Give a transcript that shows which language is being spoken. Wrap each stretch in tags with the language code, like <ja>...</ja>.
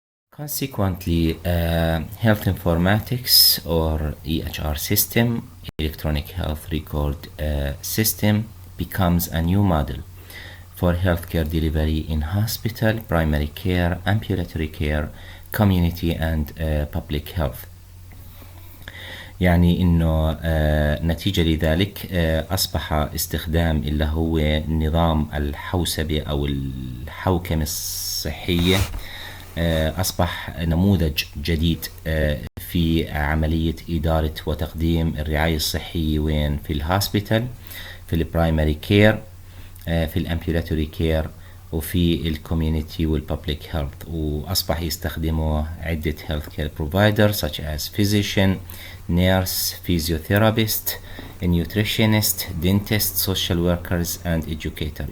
<en>Consequently, health informatics or EHR system, electronic health record system, becomes a new model for healthcare delivery in hospital, primary care, ambulatory care, community and public health.</en> <ar>يعني إنه نتيجة لذلك أصبح استخدام اللي هو نظام الحوسبة أو الحوكمة الصحية أصبح نموذج جديد في عملية إدارة وتقديم الرعاية الصحية، وين؟ في الهوسبيتال، في البرايمري كير، في الامبيولاتوري كير، وفي الكوميونيتي والبابليك هيلث، وأصبح يستخدمه عدة</ar> <en>health care providers such as physician, nurse, physiotherapist, nutritionist, dentist, social workers and educator.</en>